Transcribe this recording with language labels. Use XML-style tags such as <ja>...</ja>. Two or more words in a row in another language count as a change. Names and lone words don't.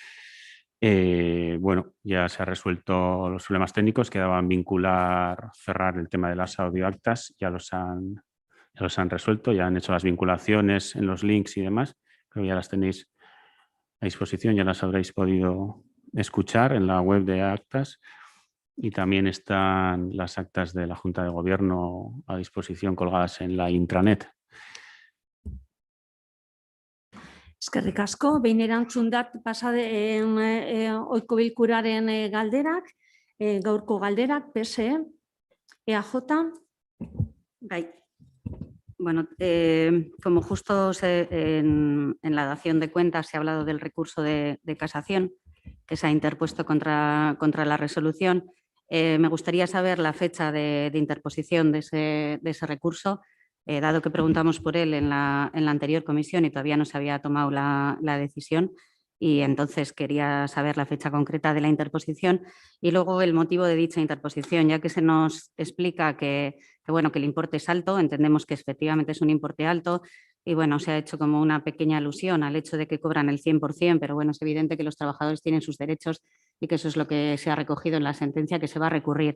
<es>Bueno, ya se han resuelto los problemas técnicos, quedaban cerrar el tema de las audioactas, ya los han resuelto, ya han hecho las vinculaciones en los links y demás, creo que ya las tenéis a disposición, ya las habréis podido escuchar en la web de actas. Y también están las actas de la Junta de Gobierno a disposición colgadas en la intranet.</es> <eu>Eskerrik asko, behin erantzun dat pasaden ohiko bilkuraren galderak, gaurko galderak, PSE, EAJ. Bai.</eu> <es>Bueno, como justo en la dación de cuentas se ha hablado del recurso de casación que se ha interpuesto contra la resolución, me gustaría saber la fecha de interposición de ese recurso dado que preguntamos por él en la anterior comisión y todavía no se había tomado la decisión, y entonces quería saber la fecha concreta de la interposición y luego el motivo de dicha interposición, ya que se nos explica que el importe es alto, entendemos que efectivamente es un importe alto y bueno, se ha hecho como una pequeña alusión al hecho de que cobran el 100%, pero bueno, es evidente que los trabajadores tienen sus derechos y que eso es lo que se ha recogido en la sentencia que se va a recurrir.</es>